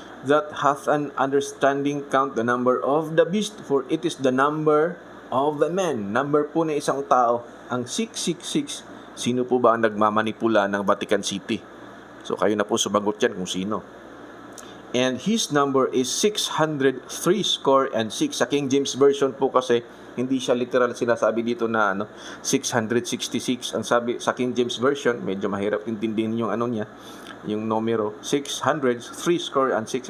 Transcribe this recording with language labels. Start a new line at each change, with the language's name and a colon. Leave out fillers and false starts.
English: that hath an understanding count the number of the beast, for it is the number of the men.
Filipino: Number po na isang tao, ang 666. Sino po ba ang nagmamanipula ng Vatican City? So kayo na po sumagot yan kung sino.
English: And his number is 603 score and 6.
Filipino: Sa King James Version po kasi, hindi siya literal sinasabi dito na 666. Ang sabi sa King James Version, medyo mahirap intindihin yung niya, yung numero,
English: 603 score and 6.